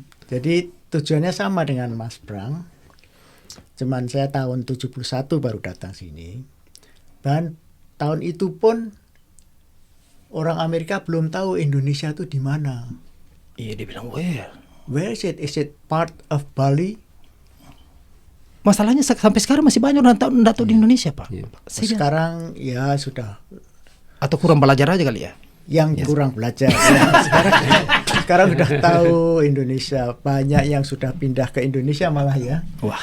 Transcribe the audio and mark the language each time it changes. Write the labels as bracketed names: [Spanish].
[Indonesian] Jadi tujuannya sama dengan Mas Prang. Cuman saya tahun 71 baru datang sini. Dan tahun itu pun orang Amerika belum tahu Indonesia itu di mana. Iya, dia bilang, [English] Where is it? Is it part of Bali? [Indonesian] masalahnya sampai sekarang masih banyak orang nggak tahu di Indonesia, Pak. Iya. Sekarang ya sudah Atau kurang belajar aja kali ya. yang kurang belajar. Ya, sekarang udah tahu Indonesia, banyak yang sudah pindah ke Indonesia malah ya. Wah,